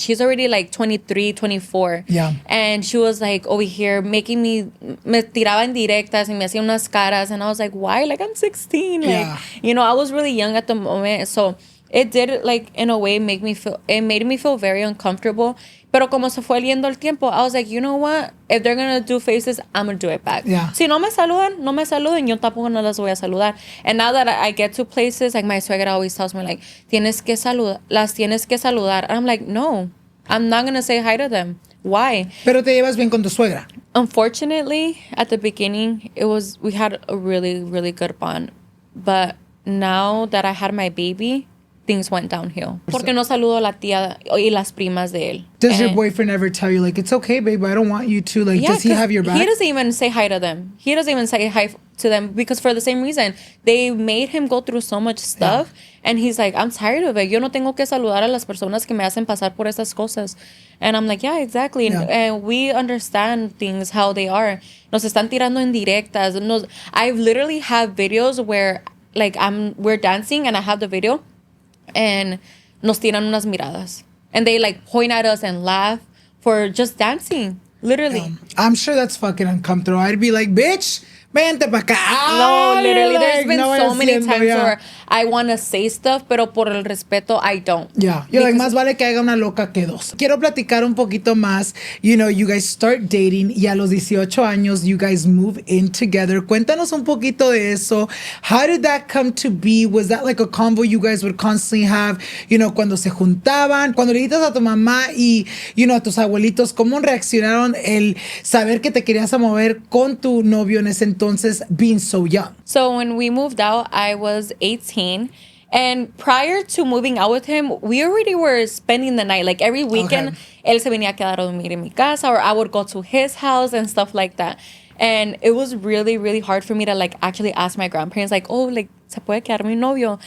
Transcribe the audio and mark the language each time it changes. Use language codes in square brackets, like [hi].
[en] She's already like 23, 24. Yeah. And she was like over here making me [es] tiraba en directas [en] and [es] me hacía unas caras. [en] And I was like, why? Like, I'm 16. Like, you know, I was really young at the moment. So it did, like, in a way, it made me feel very uncomfortable. [es] Pero como se fue yendo el tiempo, [en] I was like, you know what? If they're going to do faces, I'm going to do it back. Yeah. [es] Si no me saludan, no me saluden. Yo tampoco no las voy a saludar. [en] And now that I get to places, like my suegra always tells me, like, [es] las tienes que saludar. [en] And I'm like, no, I'm not going to say hi to them. Why? [es] Pero te llevas bien con tu suegra. [en] Unfortunately, at the beginning, we had a really, really good bond. But now that I had my baby, things went downhill. [es] Porque no saludo a la tía y las primas de él. [en] Does your boyfriend ever tell you, like, it's okay, babe, I don't want you to, like, does he have your back? He doesn't even say hi to them. He doesn't even say hi to them because for the same reason, they made him go through so much stuff. Yeah. And he's like, I'm tired of it. [es] Yo no tengo que saludar a las personas que me hacen pasar por esas cosas. [en] And I'm like, yeah, exactly. Yeah. And we understand things, how they are. [es] Nos están tirando en directas. [en] I literally have videos where, like, we're dancing and I have the video. And [es] nos tiran unas miradas. [en] And they, like, point at us and laugh for just dancing. Literally. I'm sure that's fucking uncomfortable. I'd be like, bitch, [es] vente pa' acá. [en] No, literally. There's been so many times where I want to say stuff, [es] pero por el respeto, [en] I don't. Yeah. You're like, [es] más vale que haga una loca que dos. Quiero platicar un poquito más. [en] You know, you guys start dating [es] y a los 18 años, [en] you guys move in together. [es] Cuéntanos un poquito de eso. [en] How did that come to be? Was that like a convo you guys would constantly have, you know, [es] cuando se juntaban? Cuando le dices a tu mamá y, [en] you know, [es] a tus abuelitos, ¿cómo reaccionaron el saber que te querías a mover con tu novio en ese entonces, [en] being so young? So when we moved out, I was 18. And prior to moving out with him, we already were spending the night. Like every weekend, [es] él se venía a quedar a dormir en mi casa, [en] or I would go to his house and stuff like that. And it was really, really hard for me to, like, actually ask my grandparents, like, oh, like, [es] se puede quedar mi novio?